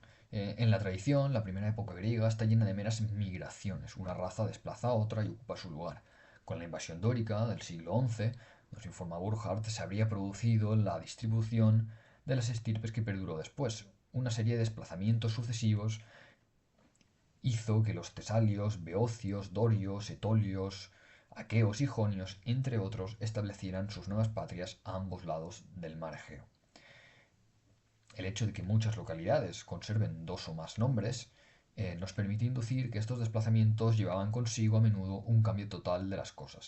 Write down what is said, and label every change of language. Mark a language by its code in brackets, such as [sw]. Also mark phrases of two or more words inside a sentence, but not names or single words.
[es] En la tradición, la primera época griega está llena de meras migraciones. Una raza desplaza a otra y ocupa su lugar. Con la invasión dórica del siglo XI, nos informa Burckhardt, se habría producido la distribución de las estirpes que perduró después. Una serie de desplazamientos sucesivos hizo que los tesalios, beocios, dorios, etolios, aqueos y jonios, entre otros, establecieran sus nuevas patrias a ambos lados del mar Egeo. El hecho de que muchas localidades conserven dos o más nombres nos permite inducir que estos desplazamientos llevaban consigo a menudo un cambio total de las cosas.